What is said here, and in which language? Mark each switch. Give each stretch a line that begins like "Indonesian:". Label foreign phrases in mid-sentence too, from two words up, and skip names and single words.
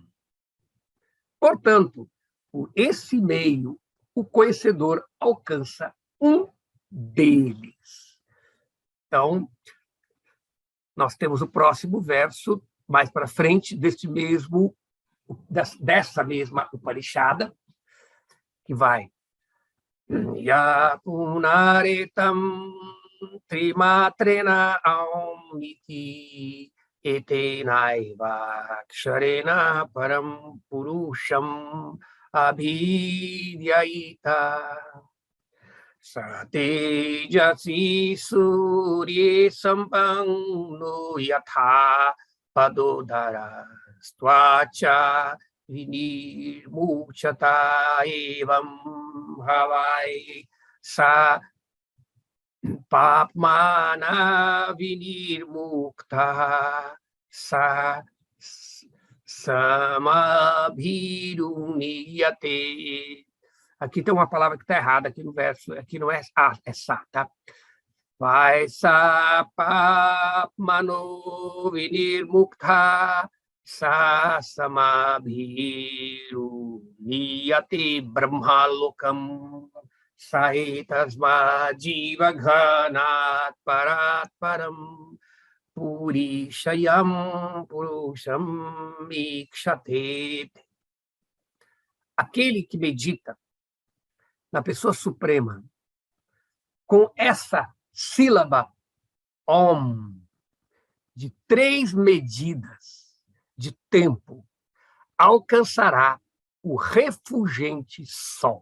Portuguese: Portanto, por esse meio, o conhecedor alcança um deles. Então, nós temos o próximo verso, mais para frente, dessa mesma Upanishada, que vai
Sanskrit: यः पुनरेतं त्रिमात्रेण ओमित्येतेनैवाक्षरेण परं पुरुषम् अभिध्यायीत स तेजसि सूर्ये सम्पन्नः यथा पादोदरस्त्वचा विनिर्मुच्यत एवं ह वै सः पाप्मना विनिर्मुक्तः स सामभिरुन्नीयते.
Portuguese: Aqui tem uma palavra que está errada aqui no verso.
Sanskrit: Aqui não é é sa, tá? Vai स पाप्मना विनिर्मुक्तः स सामभिरुन्नीयते ब्रह्मलोकं स एतस्माज्जीवघनात्परात्परं पुरिशयं पुरुषमीक्षते.
Portuguese: Aquele que medita na pessoa suprema, com essa sílaba Om, de 3 medidas de tempo, alcançará o refulgente sol.